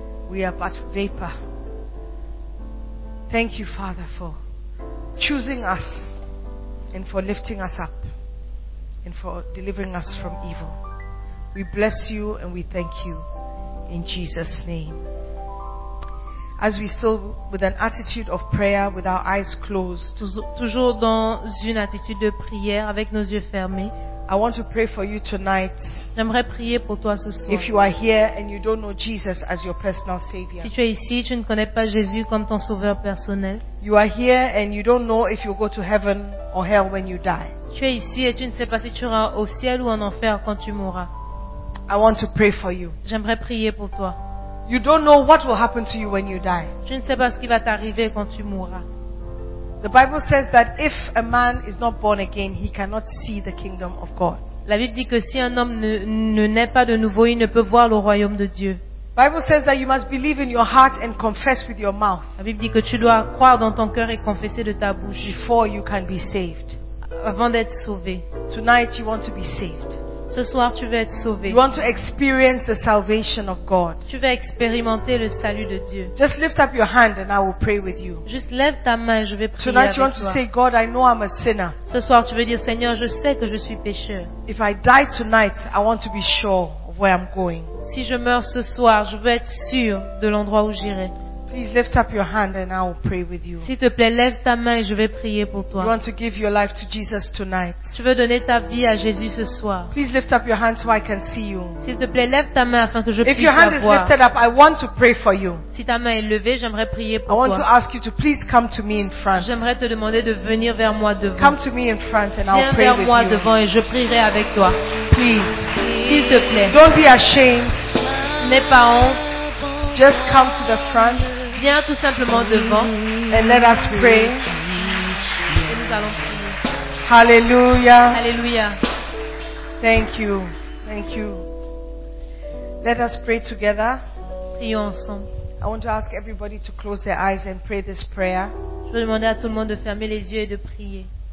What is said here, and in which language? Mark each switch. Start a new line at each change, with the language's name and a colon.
English: We are but vapor. Thank you, Father, for choosing us and for lifting us up and for delivering us from evil. We bless you and we thank you in Jesus' name. As we still with an attitude of prayer with our eyes closed,
French: toujours dans une attitude de prière avec nos yeux fermés,
English: I want to pray for you tonight.
French: J'aimerais prier pour toi ce soir.
English: If you are here and you don't know Jesus as your personal savior.
French: Si tu es ici, tu ne connais pas Jésus comme ton sauveur personnel.
English: You are here and you don't know if you'll go to heaven or hell when you die.
French: Tu es ici et tu ne sais pas si tu iras au ciel ou en enfer quand tu mourras.
English: I want to pray for you.
French: J'aimerais prier pour toi.
English: You don't know what will happen to you when you die.
French: Tu ne sais pas ce qui va t'arriver quand tu mourras.
English: The Bible says that if a man is not born again, he cannot see the kingdom of God.
French: La Bible dit que si un homme ne naît pas de nouveau, il ne peut voir le royaume de Dieu.
English: The Bible says that you must believe in your heart and confess with your mouth.
French: La Bible dit que tu dois croire dans ton cœur et confesser de ta bouche.
English: Before you can be saved.
French: Avant d'être sauvé.
English: Tonight you want to be saved.
French: Ce soir, tu veux être sauvé.
English: You want to experience the salvation of God.
French: Tu veux expérimenter le salut de Dieu.
English: Just lift up your hand and I will pray with you.
French: Juste lève ta main, je vais prier
English: tonight,
French: avec
English: you want
French: toi.
English: To say, God, I know I'm a sinner.
French: Ce soir, tu veux dire, Seigneur, je sais que je suis pécheur.
English: If I die tonight, I want to be sure of where I'm going.
French: Si je meurs ce soir, je veux être sûr de l'endroit où j'irai.
English: Please lift up your hand and I will pray with you.
French: S'il te plaît, lève ta main et je vais prier pour toi.
English: You want to give your life to Jesus tonight?
French: Tu veux donner ta vie à Jésus ce soir?
English: Please lift up your hand so I can see you.
French: S'il te plaît, lève ta main afin que je puisse te voir.
English: If your hand is lifted up, I want to pray for you.
French: Si ta main est levée, j'aimerais prier pour toi.
English: I want to ask you to please come to me in front.
French: J'aimerais te demander de venir vers moi devant.
English: Come to me in front and I'll pray with you.
French: Viens vers moi devant et je prierai avec toi.
English: Please.
French: S'il te plaît.
English: Don't be ashamed.
French: N'aie pas honte.
English: Just come to the front.
French: Viens tout simplement devant.
English: And let us pray.
French: Et nous allons prier.
English: Hallelujah.
French: Hallelujah.
English: Thank you. Thank you. Let us pray together.
French: Prions ensemble.
English: I want to ask everybody to close their eyes and pray this prayer.
French: Je veux demander à tout le monde de fermer les yeux et de prier.